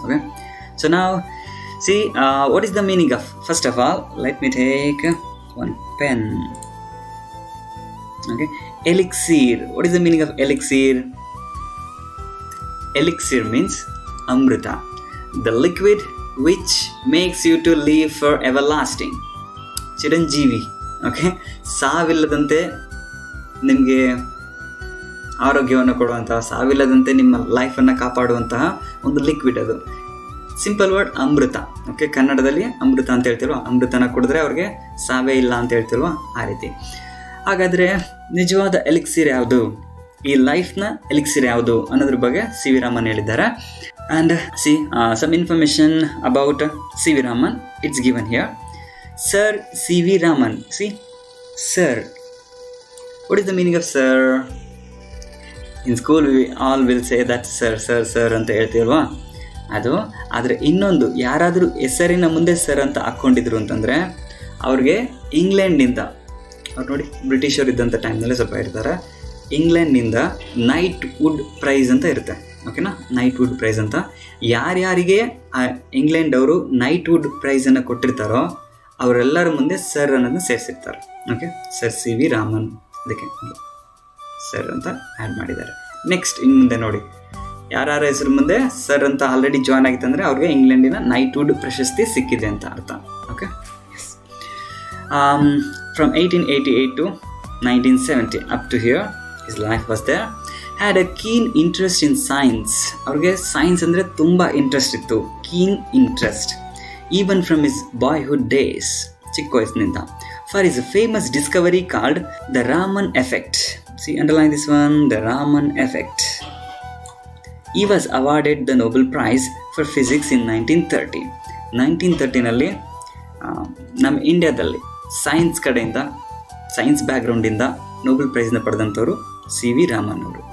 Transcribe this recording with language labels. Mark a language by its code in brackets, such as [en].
[en] Okay, so now see what is the meaning of, first of all, let me take one pen. Okay, elixir. What is the meaning of elixir? Elixir means amrita, the liquid which makes you to live for everlasting. [kn] Chiranjeevi. Okay, ಸಾವಿಲ್ಲದಂತೆ ನಿಮಗೆ ಆರೋಗ್ಯವನ್ನು ಕೊಡುವಂತಹ, ಸಾವಿಲ್ಲದಂತೆ ನಿಮ್ಮ ಲೈಫನ್ನು ಕಾಪಾಡುವಂತಹ ಒಂದು liquid ಅದು. Simple word ಅಮೃತ. Okay, ಕನ್ನಡದಲ್ಲಿ ಅಮೃತ ಅಂತ ಹೇಳ್ತಿಲ್ವ, ಅಮೃತನ ಕುಡಿದ್ರೆ ಅವ್ರಿಗೆ ಸಾವೇ ಇಲ್ಲ ಅಂತ ಹೇಳ್ತಿಲ್ವ, ಆ ರೀತಿ. ಹಾಗಾದರೆ ನಿಜವಾದ ಎಲಿಕ್ಸಿರ್ ಯಾವುದು, ಈ ಲೈಫ್ನ ಎಲಿಕ್ಸಿರ್ ಯಾವುದು ಅನ್ನೋದ್ರ ಬಗ್ಗೆ ಸಿ ವಿ ರಾಮನ್ ಹೇಳಿದ್ದಾರೆ. [en] And see some information about C.V. Raman. It's given here. Sir C.V. Raman. See, sir. What is the meaning of sir? In school we all will say that sir, sir, sir [kn] ಅಂತ ಹೇಳ್ತೀವಲ್ವಾ, ಅದು. ಆದರೆ ಇನ್ನೊಂದು, ಯಾರಾದರೂ ಹೆಸರಿನ ಮುಂದೆ sir ಅಂತ ಹಾಕ್ಕೊಂಡಿದ್ರು ಅಂತಂದರೆ ಅವ್ರಿಗೆ ಇಂಗ್ಲೆಂಡ್ನಿಂದ, ಅವ್ರು ನೋಡಿ ಬ್ರಿಟಿಷರು ಇದ್ದಂಥ ಟೈಮ್ನಲ್ಲಿ ಸ್ವಲ್ಪ ಇರ್ತಾರೆ, ಇಂಗ್ಲೆಂಡ್ನಿಂದ ನೈಟ್ ವುಡ್ ಪ್ರೈಸ್ ಅಂತ ಇರುತ್ತೆ. ಓಕೆನಾ, ನೈಟ್ ವುಡ್ ಪ್ರೈಸ್ ಅಂತ. ಯಾರ್ಯಾರಿಗೆ ಇಂಗ್ಲೆಂಡ್ ಅವರು ನೈಟ್ ವುಡ್ ಪ್ರೈಸನ್ನು ಕೊಟ್ಟಿರ್ತಾರೋ ಅವರೆಲ್ಲರ ಮುಂದೆ ಸರ್ ಅನ್ನೋದನ್ನ ಸೇರಿಸಿರ್ತಾರೆ. Okay, sir C V Raman, ಅದಕ್ಕೆ ಸರ್ ಅಂತ ಆ್ಯಡ್ ಮಾಡಿದ್ದಾರೆ. ನೆಕ್ಸ್ಟ್ ಇನ್ನು ಮುಂದೆ ನೋಡಿ, ಯಾರ್ಯಾರ ಹೆಸರು ಮುಂದೆ ಸರ್ ಅಂತ ಆಲ್ರೆಡಿ ಜಾಯ್ನ್ ಆಗಿತ್ತು ಅಂದರೆ ಅವ್ರಿಗೆ ಇಂಗ್ಲೆಂಡಿನ ನೈಟ್ ವುಡ್ ಪ್ರಶಸ್ತಿ ಸಿಕ್ಕಿದೆ ಅಂತ ಅರ್ಥ. Okay, S. [en] From 1888 to 1970 up to here his life was there. Had a keen interest in science. [kn] ಅವ್ರಿಗೆ ಸೈನ್ಸ್ ಅಂದರೆ ತುಂಬ ಇಂಟ್ರೆಸ್ಟ್ ಇತ್ತು, keen interest, [en] even from his boyhood days, [kn] ಚಿಕ್ಕ ವಯಸ್ಸಿನಿಂದ. [en] For his famous discovery called the Raman effect. See, underline this one, the Raman effect. He was awarded the Nobel Prize for Physics in 1930. [kn] 1930ನಲ್ಲಿ ನಮ್ಮ ಇಂಡಿಯಾದಲ್ಲಿ science ಕಡೆಯಿಂದ, science ಬ್ಯಾಕ್ಗ್ರೌಂಡಿಂದ Nobel ಪ್ರೈಸ್ನ ಪಡೆದಂಥವ್ರು C V Raman ಅವರು.